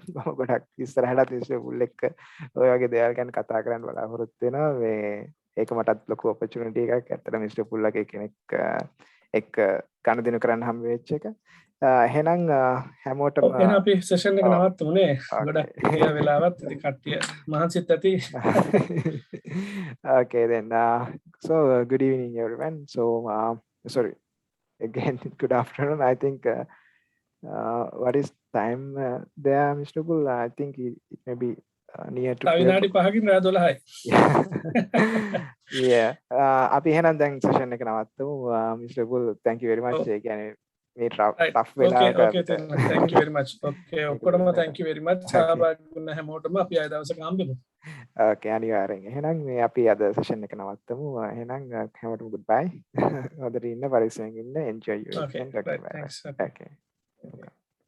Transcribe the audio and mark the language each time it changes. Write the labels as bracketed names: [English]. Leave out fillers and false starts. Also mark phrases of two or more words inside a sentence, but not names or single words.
[Sinhala] මම ගොඩක් ඉස්සරහට මිෂන් පුල් එක්ක ඔය වගේ දේවල් ගැන කතා කරන්න බලාපොරොත්තු වෙනවා. මේ ඒක මටත් ලොකු ඔපචුනිටි එකක්. ඇත්තට මිස්ටර් පුල් වගේ කෙනෙක් එක් ගනුදෙනු කරන්න හම්බ වෙච්ච එක. එහෙනම් හැමෝටම එහෙනම් අපි සෙෂන් එක ඔව්. නවත්තමුනේ. ගොඩක් [English] Okay. [Sinhala] ගිය වෙලාවත් ඉතින් කට්ටිය මහන්සිත් ඇති. [English] Okay then. So good evening, everyone. So sorry again. Good afternoon. I think what is time there, Mr. Bull? I think it may be near to [Sinhala] තව 12. විනාඩි 5කින් රෑ 12යි. Yeah. අපි එහෙනම් දැන් session එක නවත්තමු. [English] Mr. Bull, thank you very much. [Sinhala] ඔව්. ඒ කියන්නේ මේ [English] Right. tough Okay, [Sinhala] වෙලාවක [English] okay, [Sinhala] අපිට [English] thank you very much. Okay, ඔක්කොටම thank you very much. Okay. [Sinhala] සහභාගී වුණ හැමෝටම අපි ආය දවසක හම්බෙමු. Okay, අනිවාර්යෙන්. එහෙනම් මේ අපි අද session එක නවත්තමු. එහෙනම් හැමෝටම goodbye. හොඳට ඉන්න, පරිස්සමෙන් ඉන්න. [English] Enjoy your Okay, weekend. Okay, right. bye bye. Thanks. Okay. Okay. Okay.